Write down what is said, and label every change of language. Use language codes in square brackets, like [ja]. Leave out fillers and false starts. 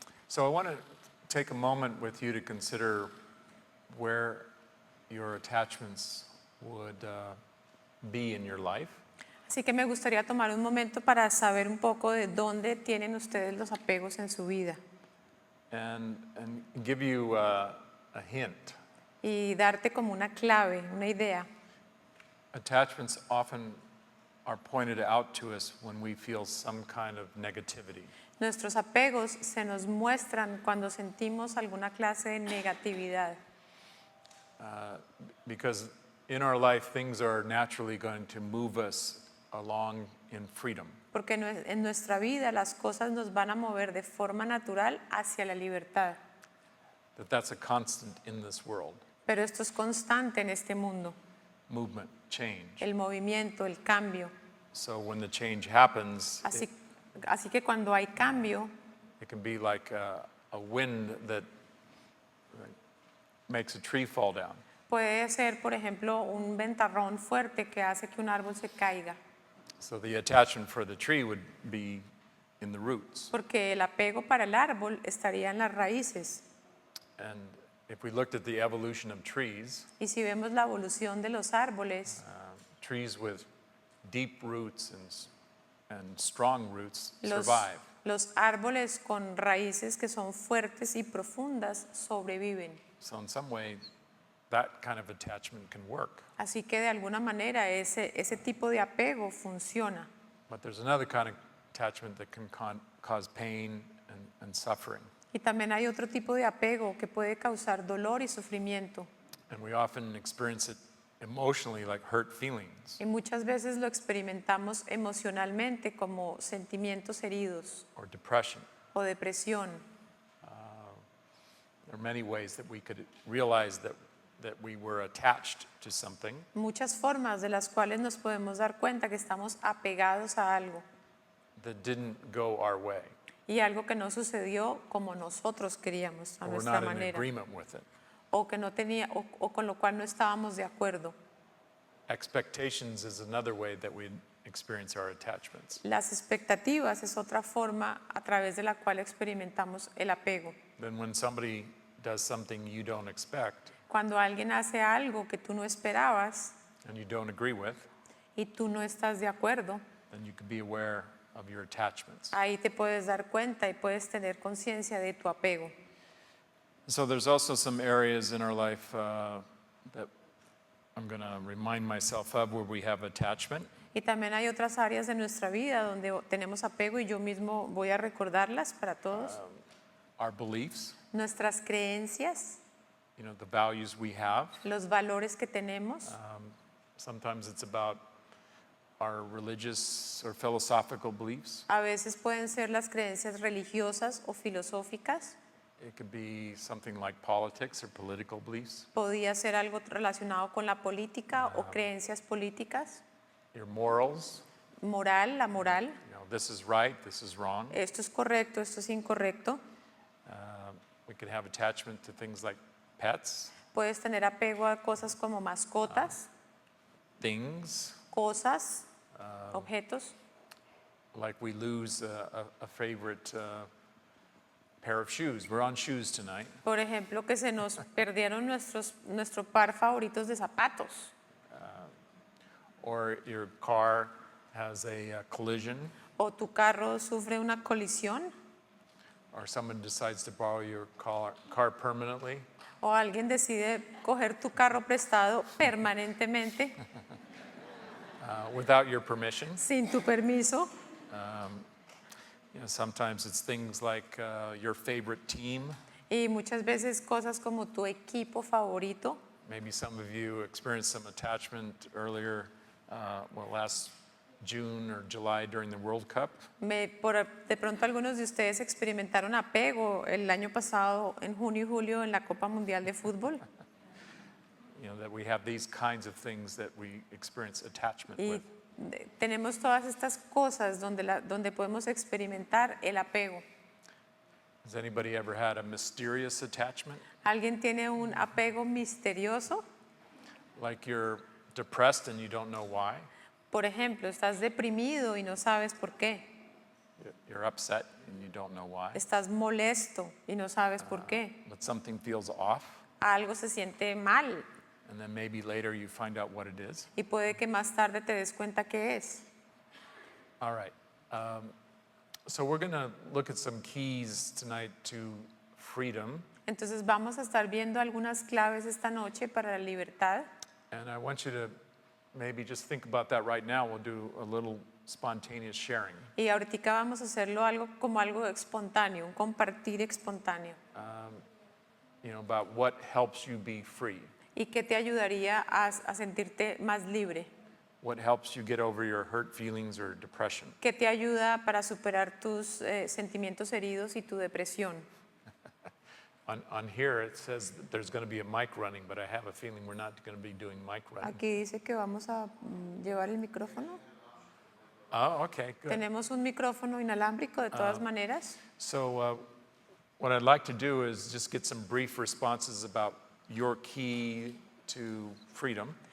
[en] So I want to take a moment with you to consider where your attachments would be in your life. [es] Así que me gustaría tomar un momento para saber un poco de dónde tienen ustedes los apegos en su vida [en] And give you a hint. [es] y darte como una clave, una idea. [en] Attachments often are pointed out to us when we feel some kind of negativity. [es] Nuestros apegos se nos muestran cuando sentimos alguna clase de negatividad, [en] Because in our life, things are naturally going to move us along in freedom. [es] porque en nuestra vida las cosas nos van a mover de forma natural hacia la libertad. [en] That's a constant in this world. [es] Pero esto es constante en este mundo, [en] Movement, change. [es] el movimiento, el cambio. [en] So when the change happens, [es] Así que cuando hay cambio, [en] it can be like a wind that makes a tree fall down. [es] puede ser, por ejemplo, un ventarrón fuerte que hace que un árbol se caiga, [en] So the attachment for the tree would be in the roots. [es] porque el apego para el árbol estaría en las raíces. [en] And if we looked at the evolution of trees, [es] Y si vemos la evolución de los árboles, [en] trees with deep roots and strong roots [es] los, [en] survive. [es] los árboles con raíces que son fuertes y profundas sobreviven. [en] So in some way, that kind of attachment can work. [es] Así que de alguna manera ese tipo de apego funciona. [en] But there's another kind of attachment that can cause pain and suffering. [es] Y también hay otro tipo de apego que puede causar dolor y sufrimiento. [en] And we often experience it emotionally like hurt feelings [es] Y muchas veces lo experimentamos emocionalmente como sentimientos heridos [en] or depression. [es] o depresión. [en] There are many ways that we could realize that we were attached to something [es] Muchas formas de las cuales nos podemos dar cuenta que estamos apegados a algo [en] that didn't go our way, [es] y algo que no sucedió como nosotros queríamos, a [en] or we're [es] nuestra [en] not in [es] manera, [en] agreement with it. [es] o que no tenía o con lo cual no estábamos de acuerdo. [en] Expectations is another way that we experience our attachments. [es] Las expectativas es otra forma a través de la cual experimentamos el apego. [en] Then when somebody does something you don't expect [es] Cuando alguien hace algo que tú no esperabas [en] and you don't agree with, [es] y tú no estás de acuerdo, [en] then you can be aware of your attachments. [es] ahí te puedes dar cuenta y puedes tener conciencia de tu apego. [en] So there's also some areas in our life that I'm going to remind myself of where we have attachment. [es] Y también hay otras áreas de nuestra vida donde tenemos apego y yo mismo voy a recordarlas para todos. [en] Our beliefs, [es] Nuestras creencias, [en] the values we have. [es] los valores que tenemos. [en] Sometimes it's about our religious or philosophical beliefs. [es] A veces pueden ser las creencias religiosas o filosóficas. [en] It could be something like politics or political beliefs. [es] Podía ser algo relacionado con la política o creencias políticas. [en] Your morals, [es] Moral, la moral. [en] this is right, this is wrong. [es] Esto es correcto, esto es incorrecto. [en] We could have attachment to things like pets, [es] Puedes tener apego a cosas como mascotas, [en] things, [es] cosas, objetos. [en] like we lose a favorite pair of shoes. We're on shoes tonight. [es] Por ejemplo, que se nos perdieron nuestro par favoritos de zapatos. [en] Or your car has a collision, [es] O tu carro sufre una colisión. [en] or someone decides to borrow your car permanently. [es] O alguien decide coger tu carro prestado permanentemente [en] Without your permission. [es] sin tu permiso. [en] Sometimes it's things like your favorite team. [es] Y muchas veces cosas como tu equipo favorito. [en] Maybe some of you experienced some attachment earlier, last June or July during the World Cup. [es] De pronto algunos de ustedes experimentaron apego el año pasado en junio y julio en la Copa Mundial de Fútbol. [en] That we have these kinds of things that we experience attachment [es] Y [en] with. [es] tenemos todas estas cosas donde podemos experimentar el apego. [en] Has anybody ever had a mysterious attachment? [es] ¿Alguien tiene un apego misterioso? [en] Like you're depressed and you don't know why? [es] Por ejemplo, estás deprimido y no sabes por qué. [en] You're upset and you don't know why? [es] Estás molesto y no sabes por qué. [en] But something feels off, [es] Algo se siente mal [en] and then maybe later you find out what it is. [es] y puede que más tarde te des cuenta qué es. [en] All right. So we're going to look at some keys tonight to freedom. [es] Entonces vamos a estar viendo algunas claves esta noche para la libertad. [en] And I want you to maybe just think about that right now. We'll do a little spontaneous sharing. [es] Y ahorita vamos a hacerlo algo como algo espontáneo, un compartir espontáneo. [en] About what helps you be free. [es] ¿Y qué te ayudaría a sentirte más libre? [en] What helps you get over your hurt feelings or depression. [es] ¿Qué te ayuda para superar tus sentimientos heridos y tu depresión? [en] On here it says that there's going to be a mic running, but I have a feeling we're not going to be doing mic running. [es] Aquí dice que vamos a llevar el micrófono. [en] Oh, okay, good. [es] Tenemos un micrófono inalámbrico de todas maneras. [en] So what I'd like to do is just get some brief responses about your key to freedom.